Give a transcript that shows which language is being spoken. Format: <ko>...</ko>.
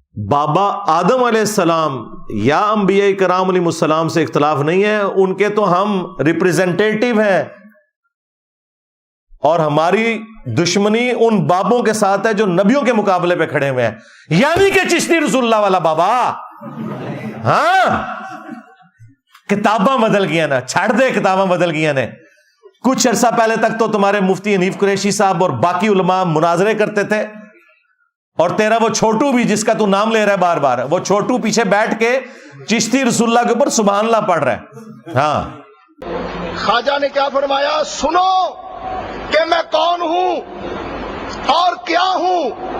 <ur>بابا آدم علیہ السلام یا انبیاء کرام علیہ السلام سے اختلاف نہیں ہے, ان کے تو ہم ریپریزنٹیٹیو ہیں, اور ہماری دشمنی ان بابوں کے ساتھ ہے جو نبیوں کے مقابلے پہ کھڑے ہوئے ہیں, یعنی کہ چشتی رسول اللہ والا بابا.</ur> <pa>ہاں کتاباں بدل گیا نا, چھڑ دے کتاباں بدل گیا نے.</pa> <ur>کچھ عرصہ پہلے تک تو تمہارے مفتی حنیف قریشی صاحب اور باقی علماء مناظرے کرتے تھے, اور تیرا وہ چھوٹو بھی جس کا تو نام لے رہا ہے بار بار, وہ چھوٹو پیچھے بیٹھ کے چشتی رسول اللہ کے اوپر سبحان اللہ پڑھ رہا ہے. ہاں خواجہ نے کیا فرمایا, سنو کہ میں کون ہوں اور کیا ہوں.</ur>